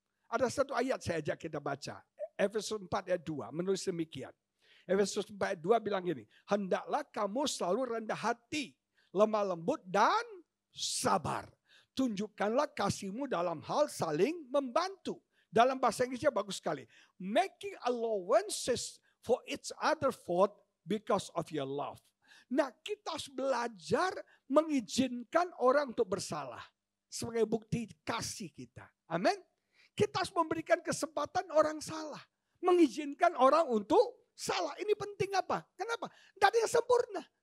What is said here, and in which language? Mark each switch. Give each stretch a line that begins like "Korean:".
Indonesian: Ada satu ayat saya ajak kita baca. Efesus 4 ayat 2 menulis demikian. Efesus 4 ayat 2 bilang gini. Hendaklah kamu selalu rendah hati, lemah lembut dan sabar. Tunjukkanlah kasihmu dalam hal saling membantu. Dalam bahasa Inggrisnya bagus sekali.
English: Making allowances for each other fault because of your love.
Indonesian: Nah, kita harus belajar mengizinkan orang untuk bersalah. Sebagai bukti kasih kita. Amin. Kita harus memberikan kesempatan orang salah. Mengizinkan orang untuk salah. Ini penting apa? Kenapa? Tidak ada yang sempurna.